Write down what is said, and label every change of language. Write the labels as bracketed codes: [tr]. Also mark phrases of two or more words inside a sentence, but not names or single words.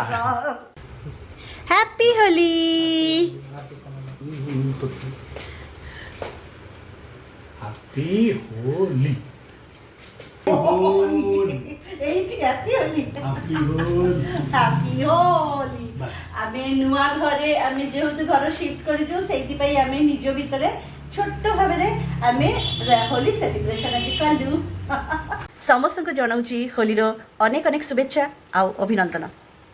[en] Happy Holi. Happy Holi. এইটি Happy Holi. Happy Holi. Happy Holi. [or] আমি ନୂଆ ଘରେ ଆମେ ଯେହେତୁ ଘର ସିଫ୍ଟ କରିଛୁ, ସେଇଥିପାଇଁ ଆମେ ନିଜ ଭିତରେ ଛୋଟ ଭାବରେ ଆମେ ହୋଲି ସେଲିବ୍ରେସନ ଆଜି କଲୁ। ସମସ୍ତଙ୍କୁ ଜଣାଉଛି ହୋଲିର ଅନେକ ଅନେକ ଶୁଭେଚ୍ଛା ଆଉ ଅଭିନନ୍ଦନ।